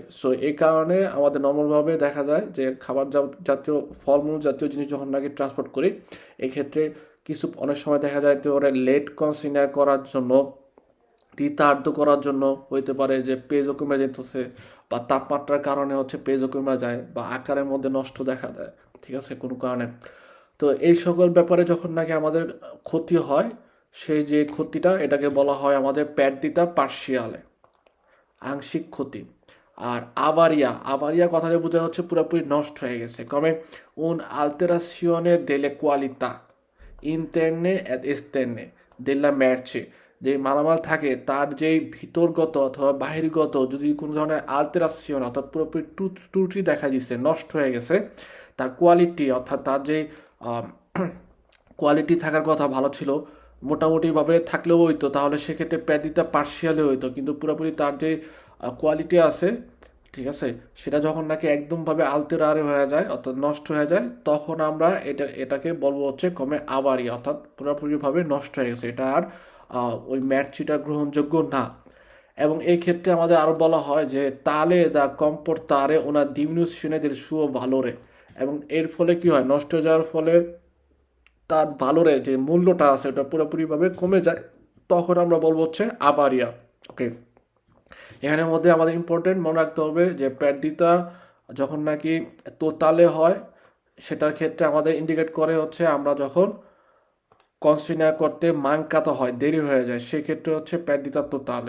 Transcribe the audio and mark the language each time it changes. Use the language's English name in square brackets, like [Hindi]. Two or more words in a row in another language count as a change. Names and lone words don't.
[Bangla] সো এই কারণে আমাদের নর্মালভাবে দেখা যায় যে খাবার জাতীয় ফলমূল জাতীয় জিনিস যখন নাকি ট্রান্সপোর্ট করি, এক্ষেত্রে কিছু অনেক সময় দেখা যায় তো ওরা লেট কনসিডার করার জন্য, রিতার্ড করার জন্য হইতে পারে যে পেজও কমে যেতেছে, বা তাপমাত্রার কারণে হচ্ছে পেজও কমে যায়, বা আকারের মধ্যে নষ্ট দেখা দেয়, ঠিক আছে, কোনো কারণে। তো এই সকল ব্যাপারে যখন নাকি আমাদের ক্ষতি হয়, সেই যে ক্ষতিটা এটাকে বলা হয় আমাদের [Italian] perdita parziale, [Bangla] আংশিক ক্ষতি। আর আভারিয়া, আভারিয়া কথাটা বোঝা হচ্ছে পুরোপুরি নষ্ট হয়ে গেছে, কমে [Italian] un alterazione delle qualità interne ed esterne della merce, [Bangla] যে মালামাল থাকে তার যেই ভিতরগত অথবা বাহিরগত যদি কোনো ধরনের আলতেরাসিয়ন অর্থাৎ পুরোপুরি ত্রুটি দেখা দিচ্ছে, নষ্ট হয়ে গেছে, তার কোয়ালিটি অর্থাৎ তার যে কোয়ালিটি থাকার কথা ভালো ছিল, মোটামুটিভাবে থাকলেও হইতো, তাহলে সেক্ষেত্রে [Italian] perdita parziale [Bangla] হইতো, কিন্তু পুরোপুরি তার যে কোয়ালিটি আছে, ঠিক আছে, সেটা যখন নাকি একদমভাবে আলতেরারে হয়ে যায় অর্থাৎ নষ্ট হয়ে যায়, তখন আমরা এটাকে বলবো হচ্ছে কমে আবারই, অর্থাৎ পুরোপুরিভাবে নষ্ট হয়ে গেছে, এটা আর ওই ম্যাটচিটা গ্রহণযোগ্য না। এবং এই ক্ষেত্রে আমাদের আরও বলা হয় যে [Italian] tale da comportare una diminuzione del suo valore, [Bangla] এবং এর ফলে কি হয়, নষ্ট হয়ে যাওয়ার ফলে তার ভালোরে যে মূল্যটা আছে ওটা পুরোপুরিভাবে কমে যায়, তখন আমরা বলবো হচ্ছে আবারিয়া। ওকে, এখানের মধ্যে আমাদের ইম্পর্টেন্ট মনে রাখতে হবে যে প্যারদিতা যখন নাকি তোতালে হয়, সেটার ক্ষেত্রে আমাদের ইন্ডিকেট করে হচ্ছে আমরা যখন কনসিডার করতে মাংকাতো হয়, দেরি হয়ে যায়, সেক্ষেত্রে হচ্ছে [Italian] perdita totale.